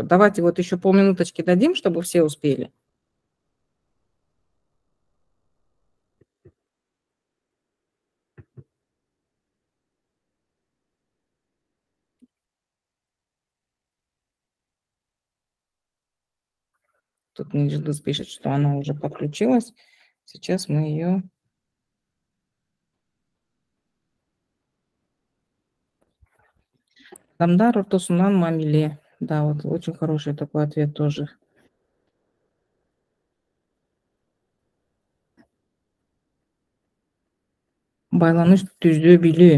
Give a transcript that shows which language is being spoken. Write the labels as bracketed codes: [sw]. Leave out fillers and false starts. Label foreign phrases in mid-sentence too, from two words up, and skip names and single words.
[ru] Давайте вот еще полминуточки дадим, чтобы все успели. Тут мне Джилдыз пишет, что она уже подключилась. Сейчас мы ее... [ky] Адамдар ортосунан мамиле. [ru] Да, вот очень хороший такой ответ тоже. [ky] Байланыш түзүү билүү.